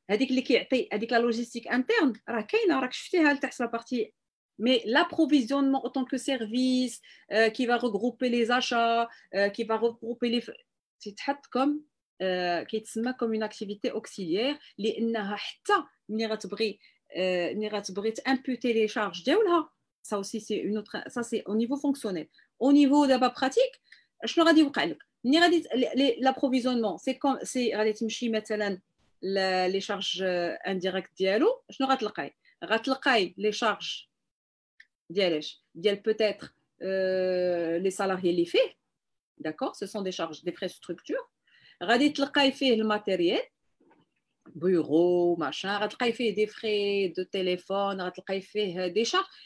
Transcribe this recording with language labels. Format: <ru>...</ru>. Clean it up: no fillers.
<ar>هذيك</ar> <fr>la logistique interne</fr> <ar>راه كاينه راك شفتيها تحت</ar> <fr>la partie. Mais l'approvisionnement en tant que service qui va regrouper les achats, qui va regrouper les</fr> <ar>تتحط</ar> <fr>comme</fr> <ar>كيتسمى</ar> <fr>comme une activité auxiliaire</fr> <ar>لانها حتى ملي غتبغي تامبوتي</ar> <fr>les charges</fr> <ar>ديالها.</ar> <fr>Ça aussi c'est une autre, ça c'est au niveau fonctionnel. Au niveau d'abord pratique,</fr> <ar>شنو غادي يوقع لك ملي غادي</ar> <fr>l'approvisionnement c'est</fr> <ar>غادي تمشي مثلا</ar> <fr>les charges indirectes</fr> <ar>ديالو. شنو غتلقاي</ar> <fr>les charges</fr> <ar>ديال</ar> <fr>peut-être les salariés</fr> <ar>اللي فيه.</ar> <fr>D'accord, ce sont des charges, des frais de structure.</fr> <ar>غادي تلقاي فيه الماتيريال</ar> <fr>bureau machin,</fr> <ar>غتلقاي فيه</ar> <fr>des frais de téléphone, غتلقاي فيه des charges.</fr>